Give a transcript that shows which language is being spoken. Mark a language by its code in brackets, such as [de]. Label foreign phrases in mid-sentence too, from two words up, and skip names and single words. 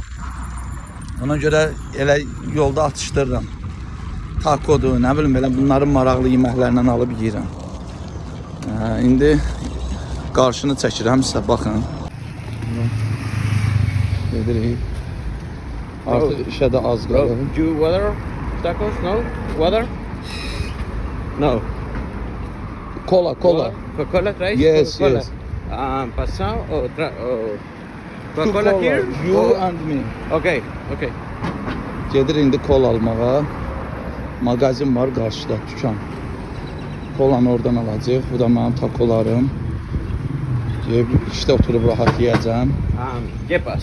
[az] Ona görə elə yolda atışdırıram. Tacodur, nə bilim belə bunların maraqlı yeməklərindən alıb yeyirəm. İndi qarşını çəkirəm sizə baxın. Gedirik. Artıq işə də az [en] Bro, [az] qalır. [en] you water tacos? No? Water? No. Cola. [es] Coca-Cola traes? [en] Yes, Coca-Cola. yes. [es] Pasado o [en] Two Coca-Cola here? You Or- and me. Okay. [az] Gedir indi kola almağa. Mağazin var qarşıda, dükan. Kolanı oradan alacaq. Bu da mənim takolarım. İşdə oturub rahat yeyəcəm. [es] Yepas.